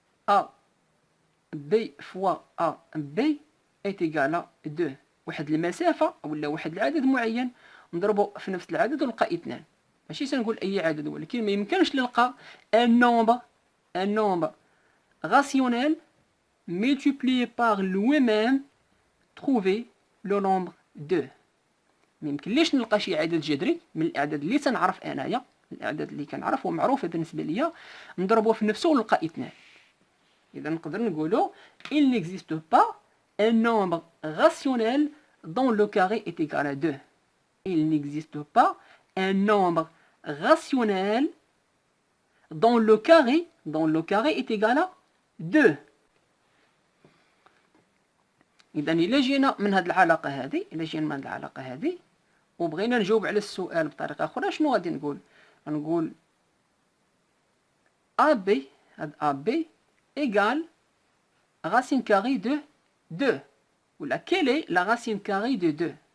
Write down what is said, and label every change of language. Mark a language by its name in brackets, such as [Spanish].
[French] A B فوا A B est égal à 2. [Arabic] واحد المسافة ولا واحد العدد معين نضربه في نفس العدد ونلقى 2. ماشي تنقول أي عدد، ولكن ما يمكنش نلقى [French] un nombre rationnel multiplié par lui-même trouver le nombre 2. [Arabic] ما يمكنليش نلقى شي عدد جذري من الأعداد اللي تنعرف أنايا، الأعداد اللي كنعرف ومعروفة بالنسبة ليا نضربه في نفسه ونلقى 2. إذا نقدر نقولو [French] il n'existe pas un nombre rationnel dont le carré est égal à 2. Il n'existe pas un nombre rationnel dont le carré est égal à 2. [Arabic] إذا إلا جينا من هاد العلاقة هذه وبغينا نجاوب على السؤال بطريقة أخرى، شنو غادي نقول؟ غنقول AB هاد AB [French] égale racine carrée de 2 [Arabic] ولا [French] quelle est la racine carrée de 2.